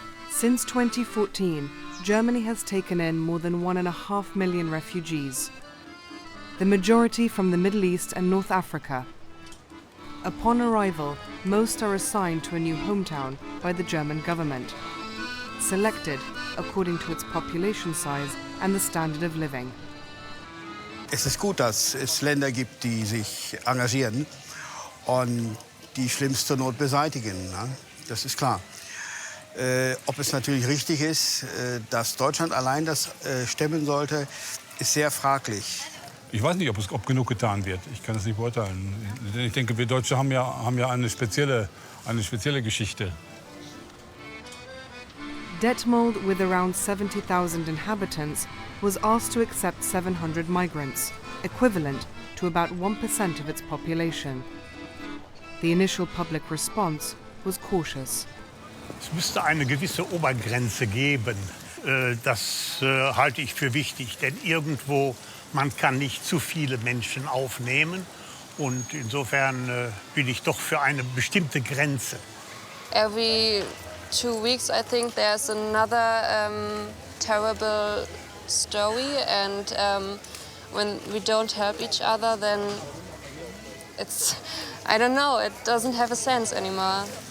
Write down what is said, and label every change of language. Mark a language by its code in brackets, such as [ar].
[en] Since 2014, Germany has taken in more than 1.5 million refugees, the majority from the Middle East and North Africa. Upon arrival, most are assigned to a new hometown by the German government, selected according to its population size and the standard of living. [de] Es ist gut, dass es Länder gibt, die sich engagieren und die schlimmste Not beseitigen. Ne? Das ist klar. Ob es natürlich richtig ist, dass Deutschland allein das stemmen sollte, ist sehr fraglich. Ich weiß nicht, ob genug getan wird. Ich kann das nicht beurteilen. Ich denke, wir Deutsche haben ja eine spezielle Geschichte. [en] Detmold, with around 70,000 inhabitants, was asked to accept 700 migrants, equivalent to about 1% of its population. The initial public response was cautious. [de] Es müsste eine gewisse Obergrenze geben. Das halte ich für wichtig, denn irgendwo man kann nicht zu viele Menschen aufnehmen. Und insofern bin ich doch für eine bestimmte Grenze. [en] Every 2 weeks, I think there's another terrible story, and when we don't help each other, then it's, I don't know, it doesn't have a sense anymore.